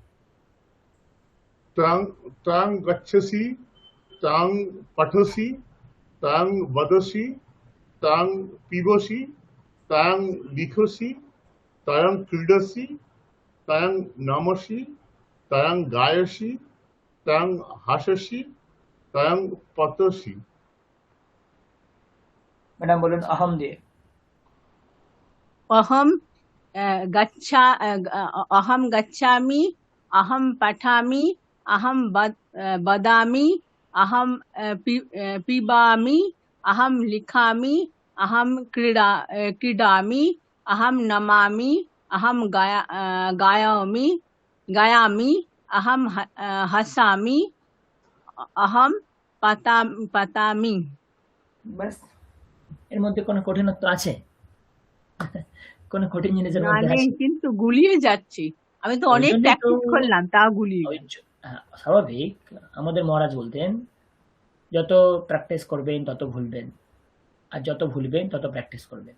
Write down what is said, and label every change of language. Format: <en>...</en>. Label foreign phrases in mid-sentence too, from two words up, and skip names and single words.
<sa>তাং গচ্ছসি তাং পঠসি তাং বদসি তাং পিবসি তাং লিখসি তাং ক্রীডসি তাং নমসি তাং গায়সি তাং হাসসি তাং পতসি।</sa> <bn>ম্যাডাম বলুন অহম দিয়ে।</bn> <sa>अहम अहम गच्छामि अहम पठामि अहम बदामि अहम पिबामि, अहम लिखामि, अहम क्रीडामि, अहम नमामि, अहम गायामि, अहम हसामि, अहम पतामि।</sa> <bn>ব্যাস, এর মধ্যে কোনো কঠিনত্ব আছে? কোনো কঠিন জিনিসের না মধ্যে নেই, আছে? কিন্তু গুলিয়ে যাচ্ছি। আমি তো ওই অনেক জন্যই তো প্র্যাকটিস করলাম, তাও গুলিয়ে ওই যাচ্ছি। স্বাভাবিক। আমাদের মহারাজ বলতেন, যত প্র্যাকটিস করবেন তত ভুলবেন, আর যত ভুলবেন তত প্র্যাকটিস করবেন।</bn>